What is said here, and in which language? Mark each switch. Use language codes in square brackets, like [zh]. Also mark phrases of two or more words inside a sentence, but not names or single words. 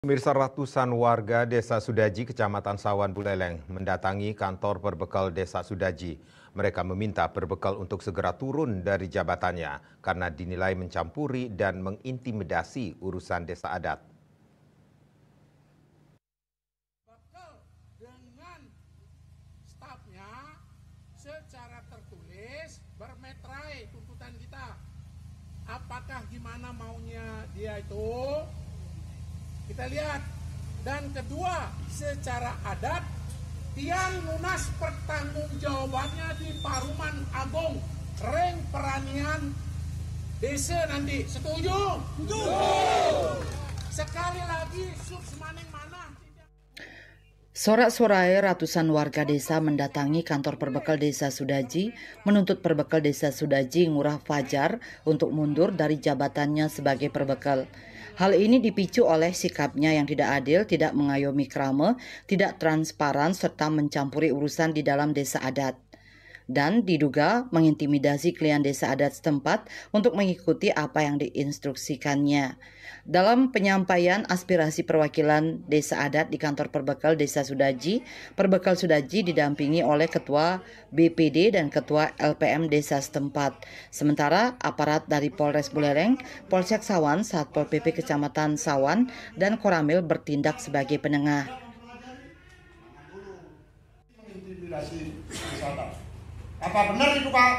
[id] Pemirsa, ratusan warga Desa Sudaji, Kecamatan Sawan Buleleng mendatangi kantor perbekal Desa Sudaji. Mereka meminta perbekal untuk segera turun dari jabatannya karena dinilai mencampuri dan mengintimidasi urusan desa adat. Dengan stafnya secara tertulis bermetrai tuntutan kita. Apakah gimana maunya dia itu? Kita lihat. Dan kedua, secara adat, tiang lunas pertanggungjawabannya di Paruman Agung, Reng Peranian Desa nanti. Setuju? Setuju. Sekali lagi, Subsmaning mana? Sorak-sorai ratusan warga desa mendatangi kantor perbekal Desa Sudaji menuntut perbekal Desa Sudaji Ngurah Fajar untuk mundur dari jabatannya sebagai perbekal. Hal ini dipicu oleh sikapnya yang tidak adil, tidak mengayomi krama, tidak transparan serta mencampuri urusan di dalam desa adat. Dan diduga mengintimidasi klien desa adat setempat untuk mengikuti apa yang diinstruksikannya. Dalam penyampaian aspirasi perwakilan desa adat di kantor perbekal Desa Sudaji, perbekal Sudaji didampingi oleh Ketua BPD dan Ketua LPM desa setempat. Sementara aparat dari Polres Buleleng, Polsek Sawan, Satpol PP Kecamatan Sawan, dan Koramil bertindak sebagai penengah. Apa benar itu Pak?